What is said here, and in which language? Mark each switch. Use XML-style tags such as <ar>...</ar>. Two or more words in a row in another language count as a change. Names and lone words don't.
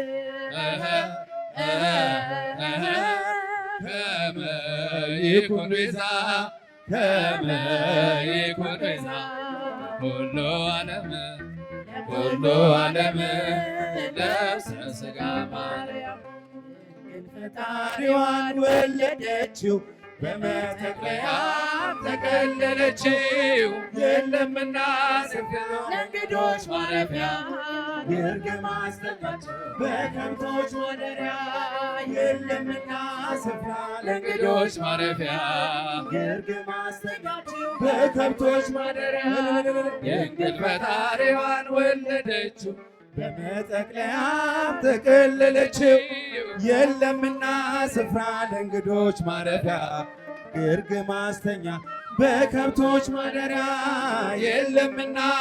<gez>ከመ ይኩን ቤዛ ከመ ይኩን ቤዛ ኩሉ ዓለም ኩሉ ዓለም ነፍሰ ሥጋ ማርያም</gez> <am>ፈጣሪዋን ወለደችው በመጠቅለያም ተከለለችው የለምና ስፍራ ለእንግዶች ማረፊያ ግርግም አስጠጋቸው በከብቶች ማደሪያ የለምና ስፍራ ለእንግዶች ማረፊያ ግርግም አስጠጋቸው በከብቶች ማደሪያ የእንግል ፈጣሪዋን ወለደችው በመጠቅለያም ተከለለችው የለምና ስፍራ ለእንግዶች ማረፊያ ግርግም አስተኛ በከብቶች ማደሪያ የለምና</am>